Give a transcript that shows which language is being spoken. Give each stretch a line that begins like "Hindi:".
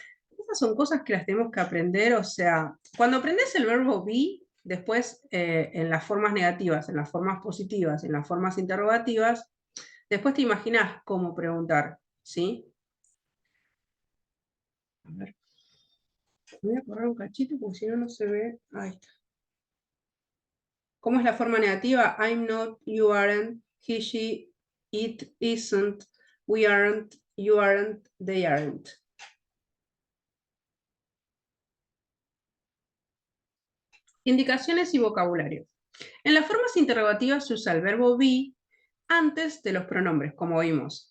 Spanish: Estas son cosas que las tenemos que aprender, o sea, cuando aprendes el verbo be, después en las formas negativas, en las formas positivas, en las formas interrogativas, después te imaginas cómo preguntar, ¿sí? A ver. Voy a correr un cachito porque si no, no se ve. Ahí está. ¿Cómo es la forma negativa?
English: I'm not, you aren't, he, she, it isn't, we aren't, you aren't, they aren't.
Spanish: Indicaciones y vocabulario. En las formas interrogativas se usa el verbo be antes de los pronombres, como vimos.